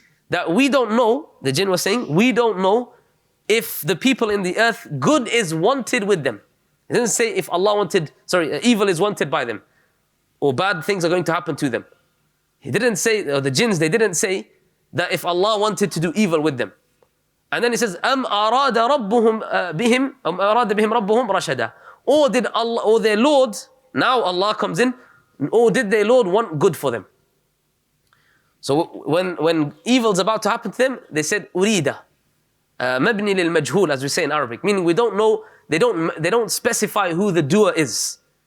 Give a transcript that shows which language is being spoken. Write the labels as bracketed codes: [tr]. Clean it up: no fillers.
[en] That we don't know, the jinn was saying, we don't know if the people in the earth, good is wanted with them. It doesn't say if Allah wanted, evil is wanted by them, or bad things are going to happen to them. He didn't say, or the jinns, they didn't say that if Allah wanted to do evil with them. And then he says, [ar] أَمْ أَرَادَ رَبُّهُمْ بِهِمْ أَمْ أَرَادَ بِهِمْ رَبُّهُم رَشَدًا. [en] Or did Allah, or their Lord, now Allah comes in, or did their Lord want good for them? So when evil's about to happen to them, they said, أُرِيدَ. [ar] مَبْنِي لِلْمَجْهُولِ, [en] as we say in Arabic. Meaning we don't know, they don't specify who the doer is.